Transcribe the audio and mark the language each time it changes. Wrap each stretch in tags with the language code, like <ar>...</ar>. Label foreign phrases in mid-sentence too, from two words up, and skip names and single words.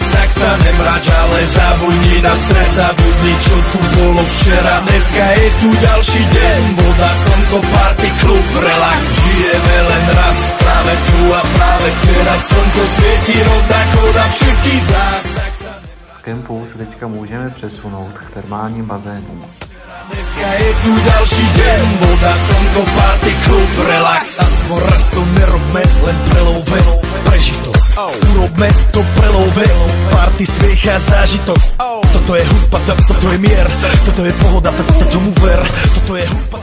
<sk>Tak sa nemrač, ale zabudni na stres, zabudni čo tu bolo včera. Dneska je tu ďalší deň, voda, slnko, party, klub, relax. Žijeme len raz, práve tu a práve teraz slnko svieti rovnako na všetkých z nás.</sk> <cs>Z kempu se teďka můžeme přesunout k termálním bazénům.</cs> <sk>Dneska je tu ďalší deň, voda, slnko, party, klub, relax. Aspoň raz to nerobme, len prelove, preži to. Urobme to prelove, party, smiech a zážitok. Toto je hudba, toto je mier, toto je pohoda, toto mu ver, toto je hudba.</sk>